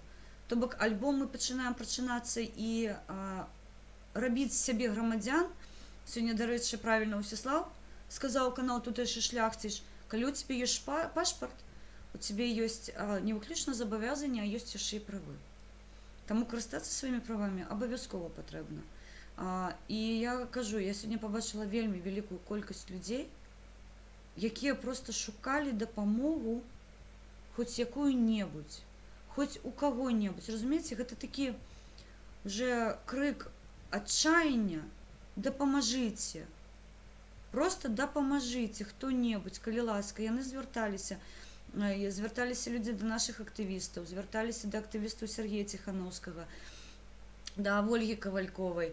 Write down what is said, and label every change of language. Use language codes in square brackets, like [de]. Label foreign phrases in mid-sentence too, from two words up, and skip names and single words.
[be] То бок альбо мы пачынаем прачынацца і рабіць з сябе грамадзян. Сёння, дарэчы, правільна Усіслаў сказаў канал «Тутэйшы шляхціш», калі у цябе ёсць пашпарт, у цябе ёсць не выключна забавязанні, а ёсць яшчэ і правы. Таму карыстацца сваімі правамі абавязкова патрэбна. [uk] І я кажу, я сьогодні побачила вельмі велику кількість людей, які просто шукали допомогу хоч якую-небудзь, хоч у кого-небудзь. [be] Разумееце, гэта такі вже крик адчаяння: дапамажыце. Просто дапамажыце хто-небудзь, калі ласка. Яны звярталіся людзі да нашых актывістаў, звярталіся да актывістаў Сергея Ціханаўскага, да Вольгі Кавальковай.